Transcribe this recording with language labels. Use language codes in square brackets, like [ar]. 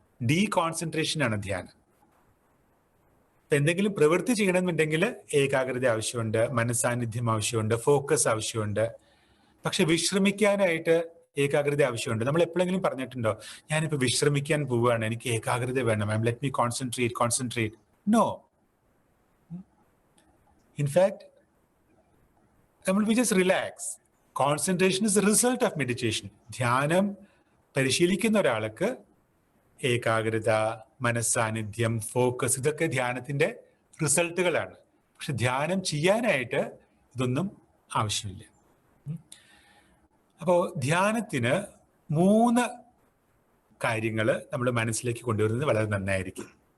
[ml] ഡീകോൺസെൻട്രേഷൻ ആണ് ധ്യാനം. എന്തെങ്കിലും പ്രവൃത്തി ചെയ്യണമെന്നുണ്ടെങ്കിൽ ഏകാഗ്രത ആവശ്യമുണ്ട്, മനസ്സാന്നിധ്യം ആവശ്യമുണ്ട്, ഫോക്കസ് ആവശ്യമുണ്ട്. പക്ഷെ വിശ്രമിക്കാനായിട്ട് ഏകാഗ്രത ആവശ്യമുണ്ട്. നമ്മൾ എപ്പോഴെങ്കിലും പറഞ്ഞിട്ടുണ്ടോ, ഞാനിപ്പോൾ വിശ്രമിക്കാൻ പോവുകയാണ്, എനിക്ക് ഏകാഗ്രത വേണം, [en] Let me concentrate. No. In fact we just relax. Concentration is the result of meditation. [ml] ധ്യാനം പരിശീലിക്കുന്ന ഒരാൾക്ക് ഏകാഗ്രത, മനസ്സാന്നിധ്യം, ഫോക്കസ്, ഇതൊക്കെ ധ്യാനത്തിന്റെ റിസൾട്ടുകളാണ്. പക്ഷെ ധ്യാനം ചെയ്യാനായിട്ട് ഇതൊന്നും ആവശ്യമില്ല. അപ്പോൾ ധ്യാനത്തിന് 3 കാര്യങ്ങൾ നമ്മൾ മനസ്സിലേക്ക് കൊണ്ടുവരുന്നത് വളരെ നന്നായിരിക്കും.